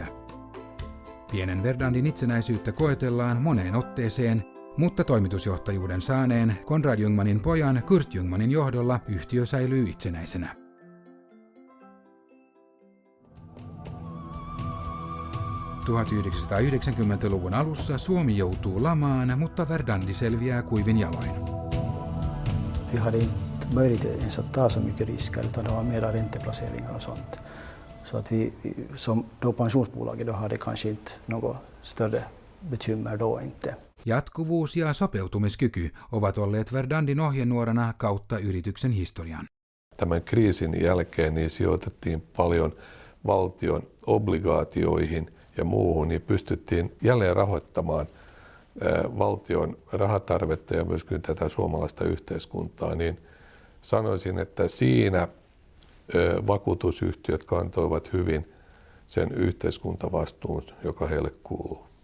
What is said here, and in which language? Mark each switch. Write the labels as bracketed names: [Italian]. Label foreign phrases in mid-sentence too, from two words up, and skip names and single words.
[Finnish] Pienen Verdandin itsenäisyyttä koetellaan moneen otteeseen, mutta toimitusjohtajuuden saaneen Konrad Ljungmanin pojan Kurt Ljungmanin johdolla yhtiö säilyy itsenäisenä. –1990-luvun alussa Suomi joutuu lamaan, mutta Verdandi selviää kuivin jaloin. [Swedish] Vi hade inte möjlighet ens att ta så mycket risker utan det var mera ränteplaceringar och sånt. Så att vi som då pensionsbolaget då hade kanske inte något större bekymmer då inte. [Finnish] Jatkuvuus ja sopeutumiskyky ovat olleet Verdandin ohjenuorana kautta yrityksen historian. Tämän kriisin jälkeen niin sijoitettiin paljon valtion obligaatioihin ja muuhun, niin pystyttiin jälleen rahoittamaan valtion rahatarvetta ja myöskin tätä suomalaista yhteiskuntaa, niin sanoisin, että siinä vakuutusyhtiöt kantoivat hyvin sen yhteiskuntavastuun, joka heille kuuluu.